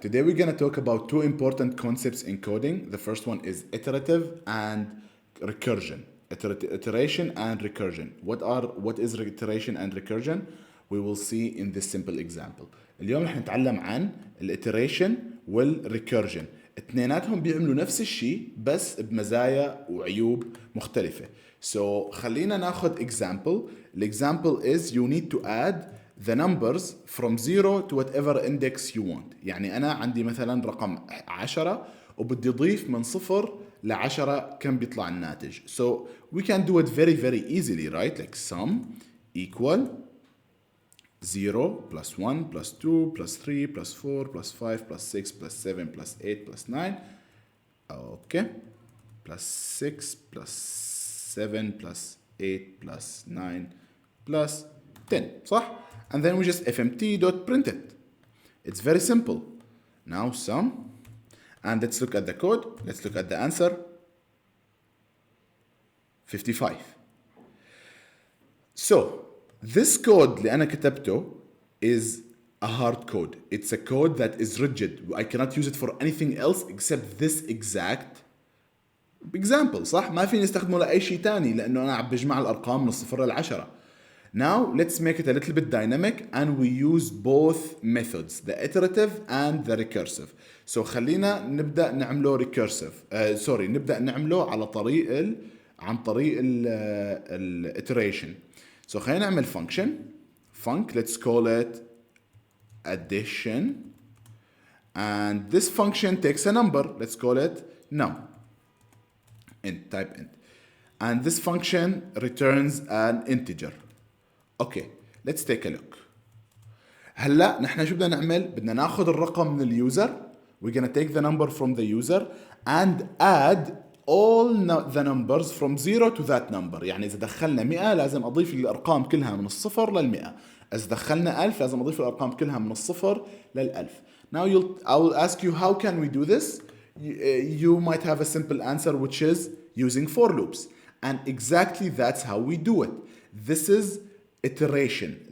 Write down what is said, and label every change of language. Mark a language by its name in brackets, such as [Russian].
[English] Today we're going to talk about two important concepts in coding. The first one is iterative and recursion. Iteration and recursion. What is iteration and recursion? We will see in this simple example. [Arabic] اليوم رح نتعلم عن الiteration والrecursion. اثنيناتهم بيعملوا نفس الشيء بس بمزايا وعيوب مختلفة. [English] So [Arabic] خلينا ناخذ [English] example. Example is you need to add the numbers from 0 to whatever index you want. [Arabic] يعني أنا عندي مثلا رقم 10 وبدي أضيف من 0 ل 10 كم بيطلع الناتج. [English] So we can do it very easily, right? Like sum equal 0 plus 1 plus 2 plus 3 plus 4 plus 5 plus 6 plus 7 plus 8 plus 9. Okay. Plus 6 plus 7 plus 8 plus 9 plus 10. [Arabic] صح? [English] And then we just fmt.print it. It's very simple. Now sum. And let's look at the code. Let's look at the answer. 55. So this code [Arabic] اللي أنا كتبته [English] is a hard code. It's a code that is rigid. I cannot use it for anything else except this exact example. [Arabic] صح؟ ما فيني استخدمه لأي شيء تاني لأنه أنا عم بجمع الأرقام من الصفر للعشرة. [English] Now let's make it a little bit dynamic and we use both methods, the iterative and the recursive. [Arabic] So خلينا نبدأ نعمله recursive. نبدأ نعمله عن طريق ال iteration. So خلينا نعمل function. [English] Let's call it addition. And this function takes a number. Let's call it num. Type int. And this function returns an integer. Okay, let's take a look. [Arabic] هلا نحن شو بدنا نعمل؟ بدنا ناخذ الرقم من اليوزر. [English] We're gonna take the number from the user and add all the numbers from 0 to that number. [Arabic] يعني إذا دخلنا 100 لازم أضيف الأرقام كلها من الصفر لل100. إذا دخلنا 1000 لازم أضيف الأرقام كلها من الصفر لل1000. [English] Now I will ask you how can we do this? You might have a simple answer which is using for loops. And exactly that's how we do it. This is iteration.